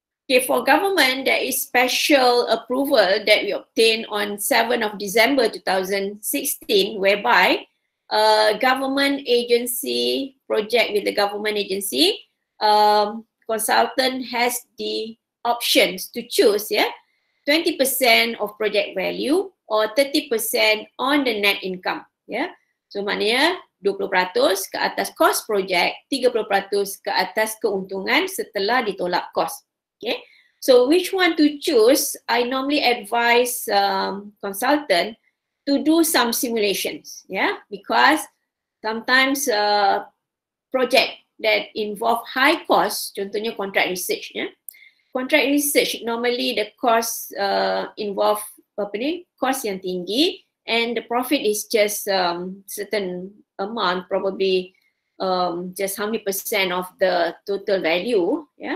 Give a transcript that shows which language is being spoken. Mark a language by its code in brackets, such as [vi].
[en] Okay, for government, there is special approval that we obtained on 7th of December 2016, whereby government agency project with the government agency, consultant has the options to choose 20% of project value or 30% on the net income. [ms] So maknanya 20% ke atas kos projek, 30% ke atas keuntungan setelah ditolak kos. [en] Okay, so which one to choose? I normally advise consultant to do some simulations, because sometimes project that involve high cost, contohnya contract research, contract research normally the cost involve cost [ms] yang tinggi, [en] and the profit is just certain amount, probably just how many percent of the total value.